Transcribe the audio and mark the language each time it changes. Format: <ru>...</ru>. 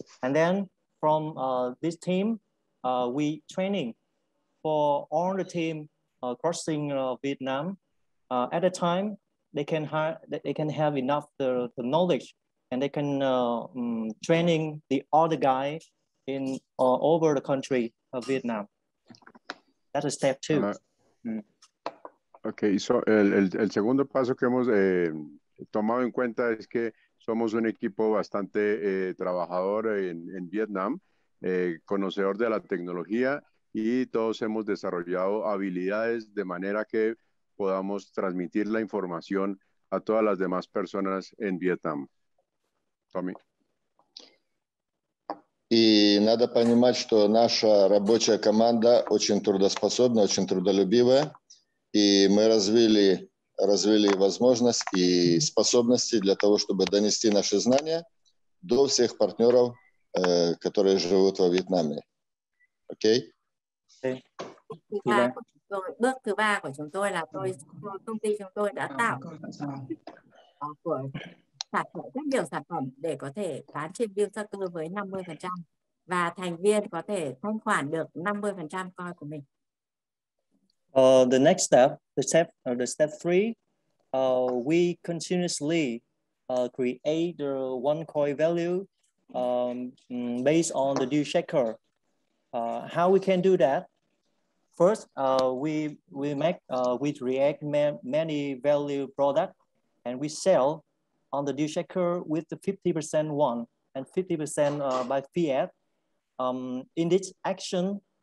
<en>And then from this team, we training for all the team crossing Vietnam. At a time, they can have enough the knowledge, and they can training the other guy in over the country of Vietnam. That's a step 2. Okay, so</en> <es>el segundo paso que hemos tomado en cuenta es que somos un equipo bastante trabajador en Vietnam, conocedor de la tecnología, y todos hemos desarrollado habilidades de manera que podamos transmitir la información a todas las demás personas en Vietnam. Tommy.</es> <ru>И надо понимать, что наша рабочая команда очень трудоспособна, очень трудолюбивая, и мы развили возможность и способности для того, чтобы донести наши знания до всех партнеров, которые живут во Вьетнаме. Окей?</ru> <vi>Bước thứ ba của chúng tôi là công ty chúng tôi đã tạo sản phẩm rất nhiều sản phẩm để có thể bán trên Dealshaker với 50% và thành viên có thể thanh khoản được 50% coin của mình.</vi> <en>The next step, the step 3, we continuously create the OneCoin value based on the Dealshaker. How we can do that? First, we create many value products, and we sell on the Dealshaker with the 50% won and 50% by fiat. In this action,</en>